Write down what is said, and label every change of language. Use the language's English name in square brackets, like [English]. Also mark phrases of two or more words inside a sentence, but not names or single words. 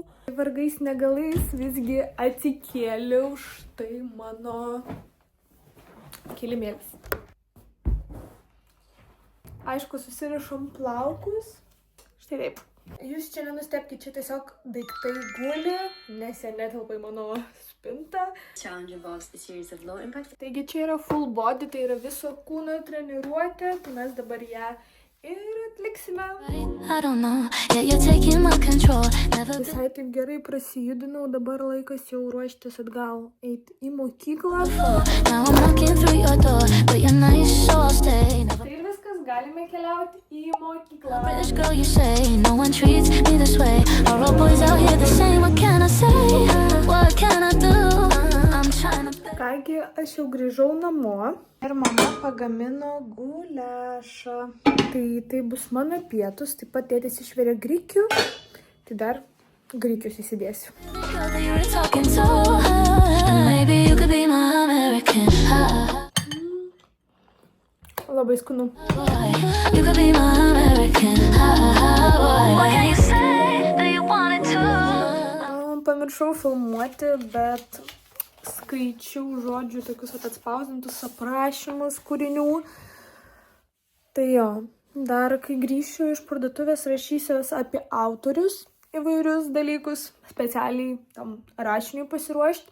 [Lithuanian] Vargais negalais visgi atsikėliau, štai mano kilimėlis. Aišku, susirišom plaukus. Štai taip. Jūs čia nenustebkite, čia tiesiog daiktai guli, nes jie netelpa į mano spintą. Taigi čia yra [English] full body, [Lithuanian] tai yra viso kūno treniruotė, tai mes dabar ją ir atliksime. [English] I don't know, yeah, you're taking my control. Never [Lithuanian] Visai taip gerai prasijudinau, dabar laikas jau ruoštis atgal, eiti į mokyklą. [English] now I'm knocking through your door, but you're nice, so I'll stay. Never [Lithuanian] Tai ir viskas, galime keliauti į mokyklą. [English] British girl, you say. No one treats me this way. Are all boys out here the same? What can I say? What can I do? I'm trying to. [Lithuanian] Kągi, aš jau grįžau namo ir mama pagamino guliašą. Tai bus mano pietus, taip pat tėtis išvirė grikių, tai dar grikius įsidėsiu. [English] Girl that you're talking to. Maybe you could be my American. [Lithuanian] Labai skanu. [English] Boy, you could be my American. Boy, what can you say that you wanted to? [Lithuanian] Pamiršau filmuoti, bet skaičiau žodžių tokius atspausdintus aprašymus kūrinių. Tai jo, dar kai grįšiu iš parduotuvės rašysiuos apie autorius įvairius dalykus, specialiai tam rašiniui pasiruošti.